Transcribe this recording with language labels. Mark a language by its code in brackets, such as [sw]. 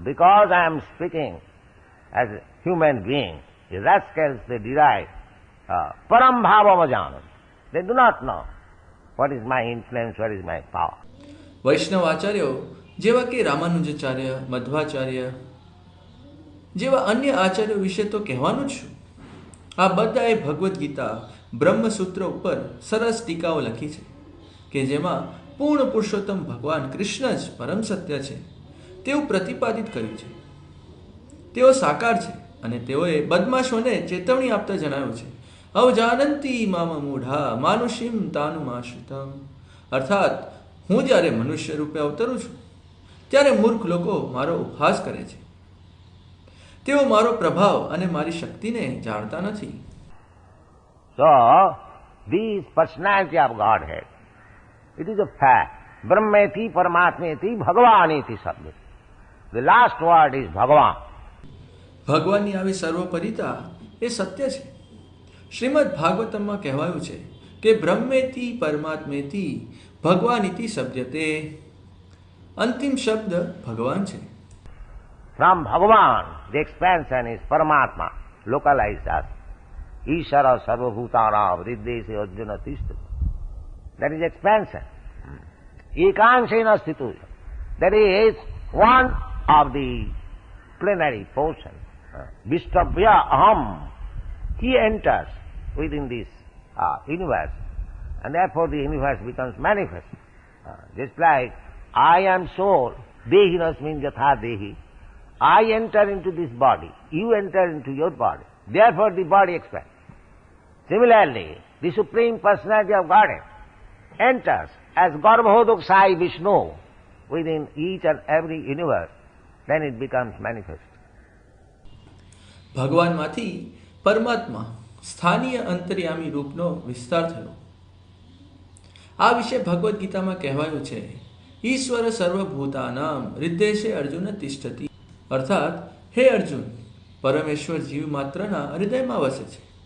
[en] Because I am speaking as a human being, the rascals, they derive [sa] Param Bhava Avajanam. [en] They do not know what is my influence, what is my power. [gu] વૈષ્ણવ આચાર્યો જેવા કે રામાનુજાચાર્ય, મધ્વાચાર્ય જેવા અન્ય આચાર્યો વિશે તો કહેવાનું જ છું. આ બધાએ ભગવદ્ ગીતા બ્રહ્મસૂત્ર ઉપર સરસ ટીકાઓ લખી છે કે જેમાં પૂર્ણ પુરુષોત્તમ ભગવાન કૃષ્ણ જ પરમ સત્ય છે તેવું પ્રતિપાદિત કર્યું છે. તેઓ સાકાર છે અને તેઓએ બદમાશોને ચેતવણી આપતા જણાવ્યું છે, [sa] અવજાનંતી મામ મૂઢા માનુષીમ તાનુમાશ્રિતમ. [gu] અર્થાત હું જ્યારે મનુષ્ય રૂપે અવતરું છું ત્યારે મૂર્ખ લોકો મારો ઉપહાસ કરે છે. તેઓ મારો પ્રભાવ અને મારી શક્તિને જાણતા નથી. [en] So, this personality of Godhead, it is a fact. [sa] Brahmeti Paramatmeti Bhagavaniti Sabda. [en] The last word is Bhagavan. [gu] ભગવાનની આવી સર્વોપરિતા એ સત્ય છે. શ્રીમદ ભાગવતમમાં કહેવાયું છે કે [sa] બ્રહ્મેતિ પરમાત્મેતિ ભગવાનિતિ શબ્દતે. [gu] અંતિમ શબ્દ ભગવાન છે. [en] From Bhagavan, the expansion is Paramatma, localized as [sa] Ishara sarvabhutanam riddese arjuna tishtati. [en] That is expansion. [sa] Ekansena sthitu. [en] That is one of the plenary portion. [sa] Vishtavya aham. [en] He enters within this universe, and therefore the universe becomes manifest. Just like I am soul, [sa] dehinasmin jatha dehi. [en] I enter into this body, you enter into your body. Therefore the body expands. Similarly, the Supreme Personality of Godhead enters as Garbhodoksai Vishnu within each and every universe. Then it becomes manifest. [gu] ભગવાનમાંથી પરમાત્મા સ્થાનીય અંતર્યામી રૂપનો વિસ્તાર થયો. આ વિશે ભગવદ્ ગીતામાં કહેવાયું છે, [sa] ઈશ્વર સર્વભૂતાનામ હૃદયે અર્જુન તિષ્ઠતિ. [gu] અર્થાત હે અર્જુન, પરમેશ્વર જીવ માત્રના હૃદયમાં વસે છે.